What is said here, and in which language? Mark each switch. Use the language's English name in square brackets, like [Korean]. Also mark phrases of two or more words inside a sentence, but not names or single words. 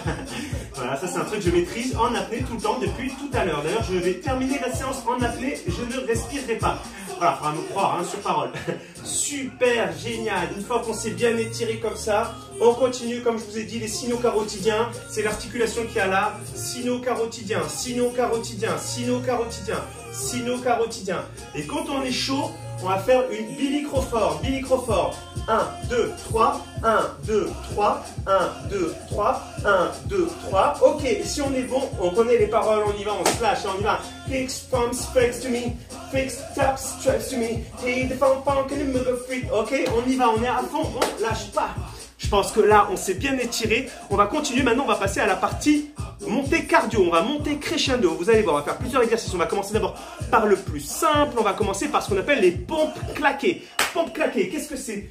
[French] Voilà, ça, c'est un truc que je maîtrise en apnée tout le temps depuis tout à l'heure. D'ailleurs, je vais terminer la séance en apnée, je ne respirerai pas. Voilà, il faudra me croire, hein, sur parole. Super, génial. Une fois qu'on s'est bien étiré comme ça, on continue, comme je vous ai dit, les sino-carotidiens. C'est l'articulation qu'il y a là. Sino-carotidien, sino-carotidien, sino-carotidien, sino-carotidien. Et quand on est chaud, on va faire une bilicrophore. Bilicrophore. 1, 2, 3. 1, 2, 3. 1, 2, 3. 1, 2, 3. Ok, si on est bon, on connaît les paroles, on y va, on slash, on y va. [English] Kicks, pumps, flex to me. Fix, taps, straps to me. Hey, the funk, funk, and the move freak. [French] Ok, on y va, on est à fond, on lâche pas. Je pense que là, on s'est bien étiré. On va continuer. Maintenant, on va passer à la partie montée cardio. On va monter crescendo. Vous allez voir, on va faire plusieurs exercices. On va commencer d'abord par le plus simple. On va commencer par ce qu'on appelle les pompes claquées. Pompes claquées, qu'est-ce que c'est?